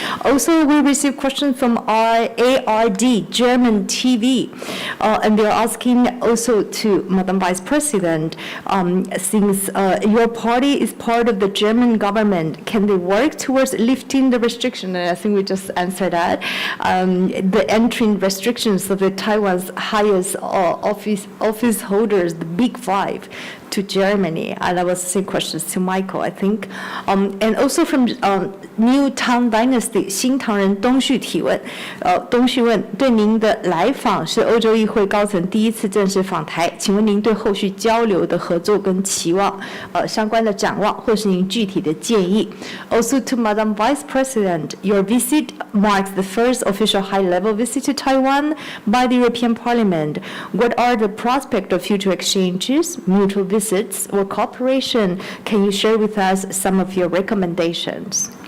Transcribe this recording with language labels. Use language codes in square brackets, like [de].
[en] Also, we received questions from ARD, German TV, and they're asking also to Madam Vice President, since your party is part of the German government, can they work towards lifting the restriction? And I think we just answered that. The entering restrictions of the Taiwan's highest office holders, the Big Five, to Germany. And that was the same questions to Michael, I think. And also from New Tang Dynasty, [zh] 新唐人东旭提问，东旭问，对您的来访是欧洲议会高层第一次正式访台，请问您对后续交流的合作跟期望，相关的展望，或是您具体的建议。 [en] Also to Madam Vice President, your visit marks the first official high-level visit to Taiwan by the European Parliament. What are the prospects of future exchanges, mutual visits, or cooperation? Can you share with us some of your recommendations?